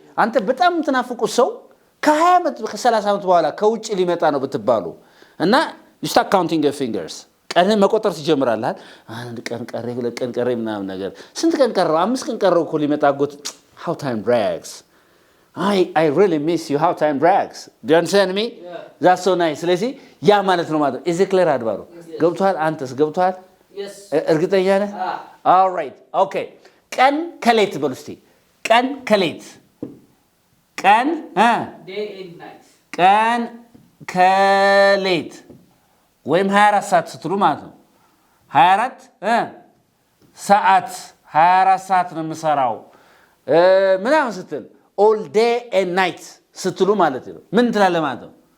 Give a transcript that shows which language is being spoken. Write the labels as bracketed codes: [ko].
[am] አንተ በጣም የምትናፍቁት ሰው ከ20 ዓመት ከ30 ዓመት በኋላ ከውጭ ሊመጣ ነው ብትባሉ እና [en] you start counting your fingers. [am] ቀንን መቆጠር ትጀምራለህ። አንድ ቀን ቀረ፣ ሁለት ቀን ቀረ ምናምን ነገር ስንት ቀን ቀረው? 5 ቀን ቀረው እኮ ሊመጣ ጎት [en] how time drags. I really miss you. how time drags. do you understand me? that's so nice. [am] ስለዚህ ያ ማለት ነው ማለት [en] is it clear? [am] አድባሩ ገብቷል? አንተስ ገብቷል? [en] Yes. [am] እርግጠኛ ነህ? [en] all right okay. [am] ቀን ከሌት በሉ እስቲ ቀን ከሌት ቀን [en] Day and night. [am] ቀን ከሌት ወይም 24 ሰዓት ስትሉ ማለት ነው። 24 ሰዓት 24 ሰዓት ነው የምሰራው ምናምን ስትል [en] all day and night [am] ስትሉ ማለት ነው። ምን ትላለህ ማለት ነው?